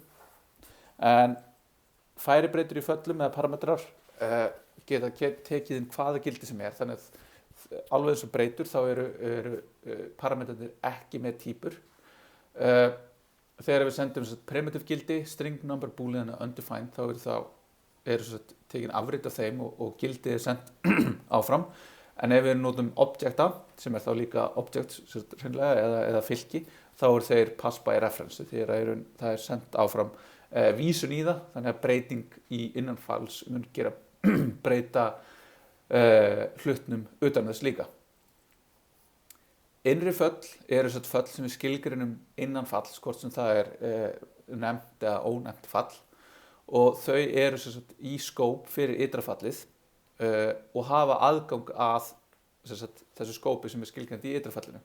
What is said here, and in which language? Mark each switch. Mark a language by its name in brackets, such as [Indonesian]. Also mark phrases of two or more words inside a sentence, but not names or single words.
[Icelandic] En færibreytur í föllum eða parametrar geta tekið inn hvaða gildi sem þannig að alveg eins og breytur þá eru parametrarnir ekki með týpur. Þegar við sendum primitive gildi, [English] string number, [Icelandic] boolean og undefined þá eru tekin afrit af þeim og gildið sendt áfram. En ef við notum objecta, sem þá líka object eða fylki, þá eru þeir [English] pass by reference, [Icelandic] því það sendt áfram vísun í það, þannig að breyting í innanfalls mun gera breyta hlutnum utan þess líka. Innri föll eru föll sem við skilgreinum innan falls, hvort sem það nefnt eða ónefnt fall og þau eru í skóp fyrir ytra fallið og hafa aðgang að þessu skópi sem skilgreind í ytra fallinu.